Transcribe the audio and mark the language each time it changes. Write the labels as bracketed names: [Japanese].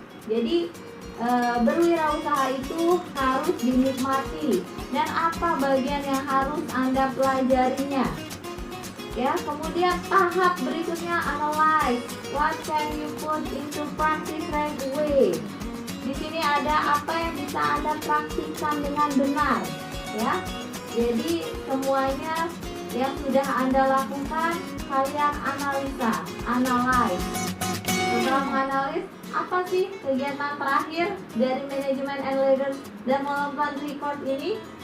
[Indonesian] Jadi berwirausaha itu harus dinikmati dan apa bagian yang harus Anda pelajarinya. Ya, kemudian tahap berikutnya analyze. [English] What can you put into practice right away? [Indonesian] Di sini ada apa yang bisa Anda praktikkan dengan benar, ya. Jadi semuanya yang sudah Anda lakukan, kalian analyze. Setelah menganalisis, apa sih kegiatan terakhir dari manajemen and leaders development report ini?